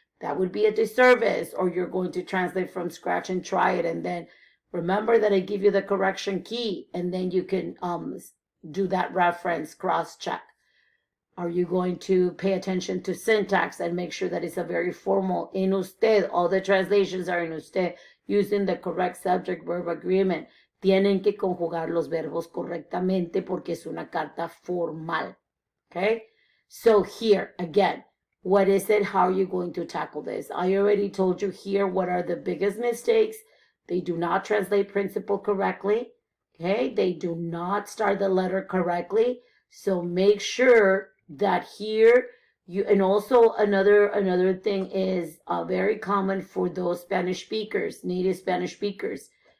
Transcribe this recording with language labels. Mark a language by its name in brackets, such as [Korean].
[English] That would be a disservice. Or you're going to translate from scratch and try it, and then remember that I give you the correction key, and then you can do that reference cross-check. Are you going to pay attention to syntax and make sure that it's a very formal en usted? All the translations are en usted, using the correct subject-verb agreement. [Spanish] Tienen que conjugar los verbos correctamente porque es una carta formal. [English] Okay? So here, again, what is it? How are you going to tackle this? I already told you here what are the biggest mistakes. They do not translate principle correctly. Okay? They do not start the letter correctly. So make sure that here you, and also another thing is very common for those Spanish speakers, native Spanish speakers.